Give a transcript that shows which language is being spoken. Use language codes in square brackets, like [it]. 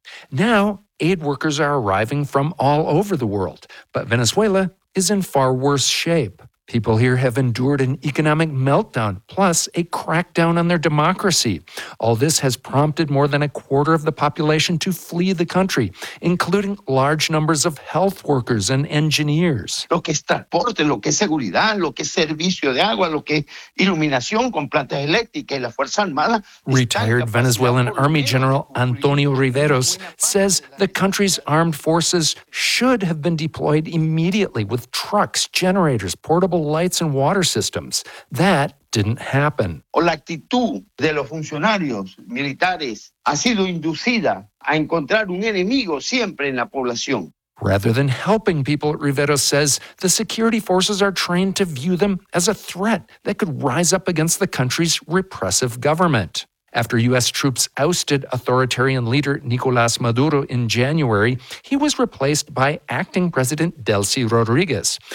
[en] Now, aid workers are arriving from all over the world, but Venezuela is in far worse shape. People here have endured an economic meltdown, plus a crackdown on their democracy. All this has prompted more than a quarter of the population to flee the country, including large numbers of health workers and engineers. [es] Lo que es transporte, lo que es seguridad, lo que es servicio de agua, lo que es iluminación con plantas eléctricas y la Fuerza Armada. [en] Retired Venezuelan Army General Antonio Riveros says the country's armed forces should have been deployed immediately with trucks, generators, portable lights and water systems. That didn't happen. [es] La actitud de los funcionarios militares ha sido inducida a encontrar un enemigo siempre en la población. [en] Rather than helping people, Rivero says, the security forces are trained to view them as a threat that could rise up against the country's repressive government. After U.S. troops ousted authoritarian leader Nicolas Maduro in January, he was replaced by acting president Delcy Rodriguez.